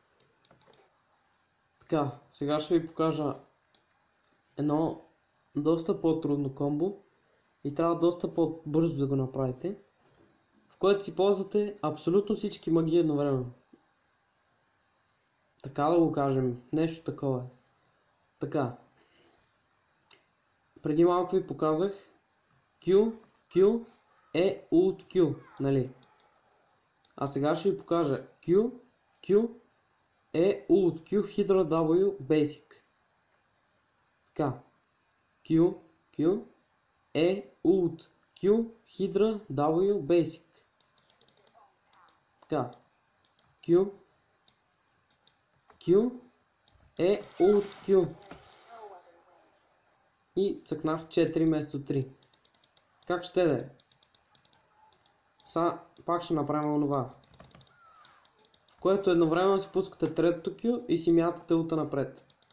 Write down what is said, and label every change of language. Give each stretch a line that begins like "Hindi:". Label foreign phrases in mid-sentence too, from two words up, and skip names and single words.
Bulgarian: Така, сега ще ви покажа едно доста по-трудно комбо и трябва доста по-бързо да го направите, в което си ползвате абсолютно всички магии едновременно. Така да го кажем, нещо такова е. Така. Преди малко ви показах Q, Q, ult Q, нали? А сега ще ви покажа Q, Q, ult Q, Hydra W, Basic. Така. Q, Q, ult Q, Hydra W, Basic. Така. Q, Q, ult Q. И цъкнах 4 вместо 3. Как ще да е? Сега пак ще направим онова, в което едновременно си пускате третото Q и си мятате улта напред.